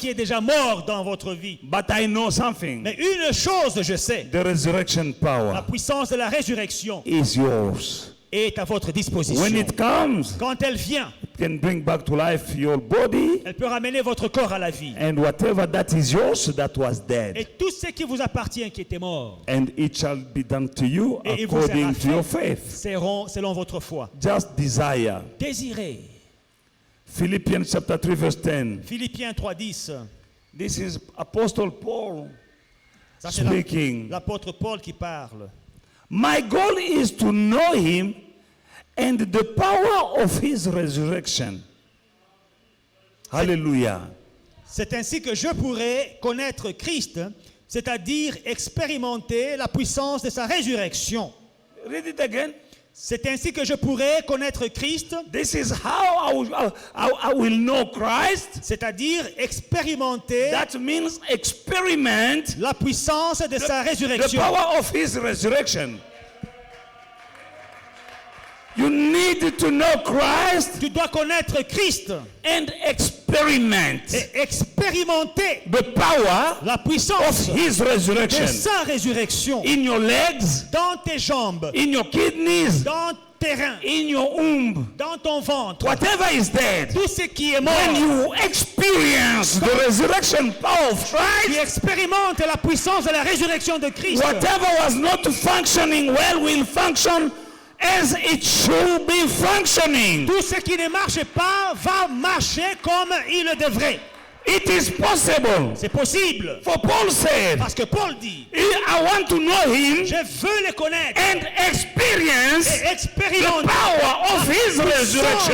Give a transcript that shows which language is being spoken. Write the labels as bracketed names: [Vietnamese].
[French] qui est déjà mort dans votre vie. [English] But I know something. [French] Mais une chose je sais, [English] The resurrection [French] la [English] power [French] puissance de la résurrection [English] is yours. [French] est à votre disposition. [English] When it comes, [French] Quand elle vient, [English] it can bring back to life your body [French] elle peut ramener votre corps à la vie. [English] and whatever that is yours that was [French] Et [English] dead. [French] tout ce qui vous appartient qui était mort [English] And it shall be done to you [French] Et il vous sera [English] according to your [French] fait [English] faith. [French] seront selon votre foi. [English] Just desire. [French] Désirez. [English] Philippians chapter 3 verse 10. [French] Philippiens 3:10. [English] This is Apostle Paul [French] Ça, c'est [English] speaking. [French] l'apôtre Paul qui parle. [English] My goal is to know him and the power of his resurrection. Hallelujah. [French] C'est ainsi que je pourrai connaître Christ, c'est-à-dire expérimenter la puissance de sa résurrection. [English] Read it again. [French] C'est ainsi que je pourrai connaître Christ, [English] This is how I will know Christ. [French] c'est-à-dire expérimenter [English] That means experiment [French] la puissance de sa [English] the [French] résurrection. [English] power of his resurrection. You need to know Christ [French] Tu dois connaître Christ [English] and experiment [French] et expérimenter [English] the power [French] la [English] of [French] puissance [English] his [French] de [English] resurrection [French] sa résurrection [English] in your legs, [French] dans tes jambes, [English] in your kidneys, [French] dans terrain, [English] in your womb, [French] dans ton ventre, [English] whatever is dead, [French] tout ce qui est mort, [English] when you experience the resurrection power of [French] qui [English] Christ, [French] expérimente la puissance de la résurrection de Christ, [English] whatever was not functioning well will function as it should be functioning. [French] tout ce qui ne marche pas va marcher comme il le devrait. [English] It is possible. [French] C'est possible. [English] For Paul said, [French] Parce que Paul dit, [English] I want to know him [French] je veux le connaître [English] and experience [French] et [English] the [French] expérimenter [English] power of his [French] la [English] resurrection.